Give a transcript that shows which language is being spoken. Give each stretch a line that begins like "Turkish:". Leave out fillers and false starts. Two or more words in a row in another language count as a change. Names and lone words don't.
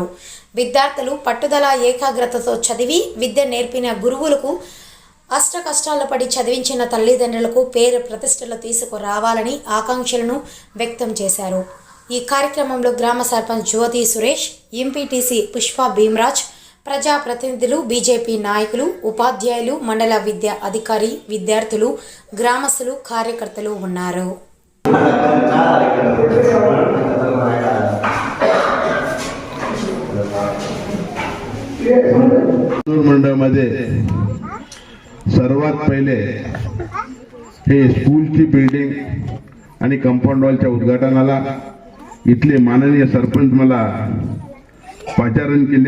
Telugu: విద్యార్థులు పట్టుదల ఏకాగ్రతతో చదివి విద్య నేర్పిన గురువులకు, అష్ట కష్టాలు పడి చదివించిన తల్లిదండ్రులకు పేరు ప్రతిష్టలు తీసుకురావాలని ఆకాంక్షలను వ్యక్తం చేశారు. ఈ కార్యక్రమంలో గ్రామ సర్పంచ్ జ్యోతి సురేష్, ఎంపీటీసీ పుష్ప భీమరాజ్, ప్రజాప్రతినిధులు, బీజేపీ నాయకులు, ఉపాధ్యాయులు, మండల విద్యా అధికారి, విద్యార్థులు, గ్రామస్తులు, కార్యకర్తలు ఉన్నారు.
Marathi: मंडळामध्ये सर्वात पहिले हे
English: school building
Marathi: आणि
English: compound wall
Marathi: उद्घाटनाला इथले माननीय सरपंच मला पाचारण केले.